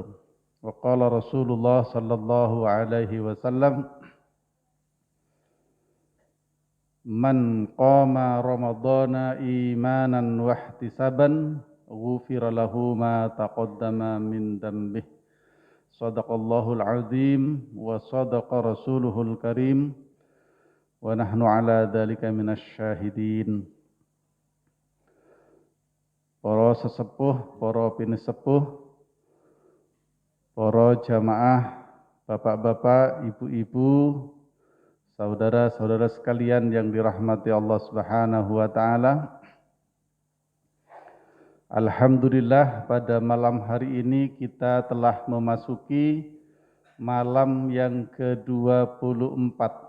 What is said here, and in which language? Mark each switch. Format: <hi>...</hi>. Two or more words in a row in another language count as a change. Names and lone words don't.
<ar>وقال رسول الله صلى الله عليه وسلم من قام رمضان إيمانا واحتسابا غفر له ما تقدم من ذنبه. صدق الله العظيم وصدق رسوله الكريم ونحن على ذلك من الشاهدين.</ar> <id>Para sesepuh, para pinisepuh, para jamaah, bapak-bapak, ibu-ibu, saudara-saudara sekalian yang dirahmati</id> <ar>الله سبحانه وتعالى.</ar> <id>Alhamdulillah, pada malam hari ini kita telah memasuki malam yang ke-24.</id>